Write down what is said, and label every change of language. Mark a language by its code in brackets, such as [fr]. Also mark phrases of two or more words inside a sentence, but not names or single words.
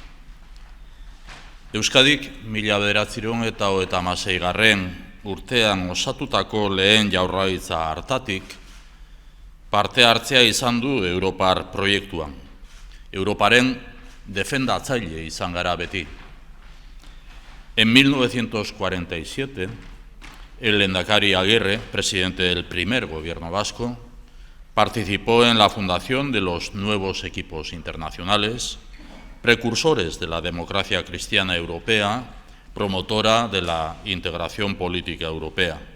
[eu] Euskadik 1996 urtean osatutako lehen jaurlaritza hartatik parte hartzea izan du Europar proiektuan. Europaren defendatzaile izan gara beti. [es] En 1947, el lehendakari Aguirre, presidente del primer gobierno vasco, participó en la fundación de los nuevos equipos internacionales, precursores de la democracia cristiana europea, promotora de la integración política europea.